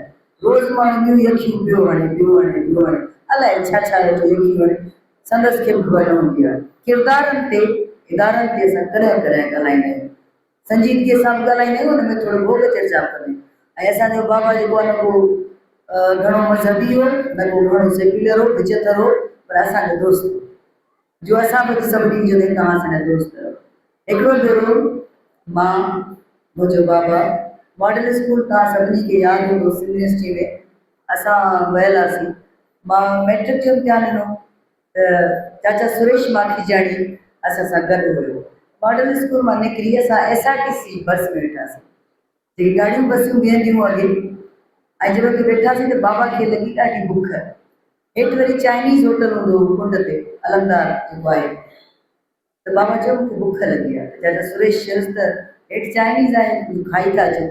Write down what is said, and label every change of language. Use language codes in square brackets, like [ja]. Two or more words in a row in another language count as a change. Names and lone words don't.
[sd] रोज़ु माण्हू ॿियूं यखियूं पियो वणे, अलाए छा छा वेठो यखी वणे, संदसि खे बि ख़बर न हूंदी आहे। किरदारनि ते इदारनि ते असां कॾहिं कॾहिं ॻाल्हाईंदा आहियूं, संजीदगीअ सां बि ॻाल्हाईंदा आहियूं, हुन में थोरो भोग चर्चा कंदा आहियूं। ऐं असांजो बाबा जेको आहे न को घणो मज़हबी हो, न को घणो सेक्युलर हो, विचतर हो, पर असांजो दोस्त हो, जो असां बि सभिनी जो तव्हां असांजा दोस्त आहियो। हिकिड़ो भेरो मां, मुंहिंजो बाबा, मॉडल स्कूल तव्हां सभिनी खे यादि हूंदो, सिंध यूनिवर्सिटी में असां वियल हुआसीं। मां मैट्रिक जो इम्तिहान ॾिनो त चाचा सुरेश माखीजाणी असां सां गॾु हुयो। मॉडल स्कूल मां निकिरी असां SRTC बस में वेठासीं, जेकी ॾाढियूं बसियूं बीहंदियूं अॻे। ऐं जॾहिं उते वेठासीं त बाबा खे लॻी ॾाढी बुख। हेठि वरी [en] Chinese hotel [sd] हूंदो कुंड ते, अलमदार जेको आहे। त बाबा चयो मूंखे बुख लॻी आहे। चाचा सुरेश चयोसि त हेठि चाइनीज़ आहे, कुझु खाई था अचो।